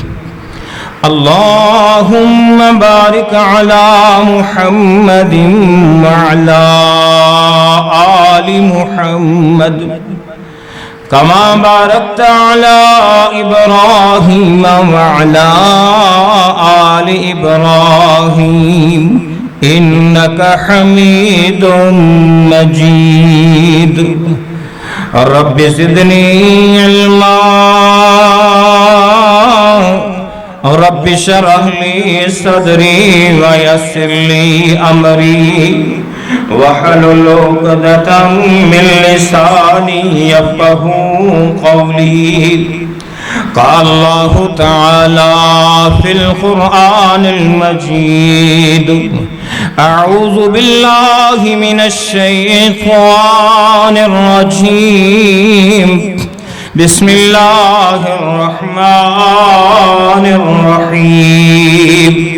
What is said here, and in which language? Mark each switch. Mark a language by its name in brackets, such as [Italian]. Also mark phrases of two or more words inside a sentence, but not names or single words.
[Arabic] اللهم بارك على محمد وعلى آل محمد كما باركت على إبراهيم وعلى آل إبراهيم إنك حميد مجيد. رب زدني علما رب اشرح لي صدري ويسر لي أمري واحلل عقدة من لساني يفقهوا قولي. قال الله تعالى في القرآن المجيد أعوذ بالله من الشيطان الرجيم بسم الله الرحمن الرحيم.